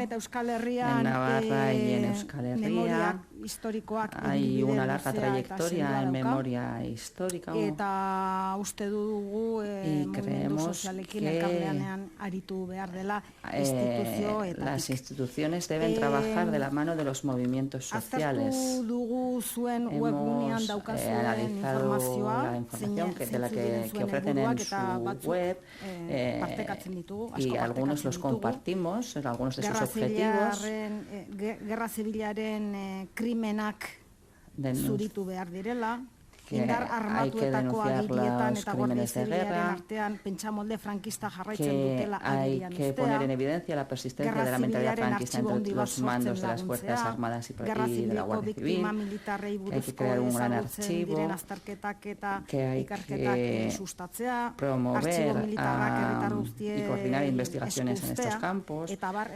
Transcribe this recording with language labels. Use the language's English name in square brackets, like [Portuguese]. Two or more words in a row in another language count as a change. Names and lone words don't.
[Spanish] En Navarra y en Euskal Herria hay una larga trayectoria en memoria histórica, y creemos que las instituciones deben trabajar de la mano de los movimientos sociales. Hemos analizado la información que ofrecen en su web, y algunos los compartimos, algunos de sus objetivos. [Basque] Krimenak zuritu behar direla, [Spanish] que hay que denunciar los crímenes de guerra, que hay que poner en evidencia la persistencia de la mentalidad franquista entre los mandos de las Fuerzas Armadas y de la Guardia Civil, que hay que crear un gran archivo, que hay que promover y coordinar investigaciones en estos campos, y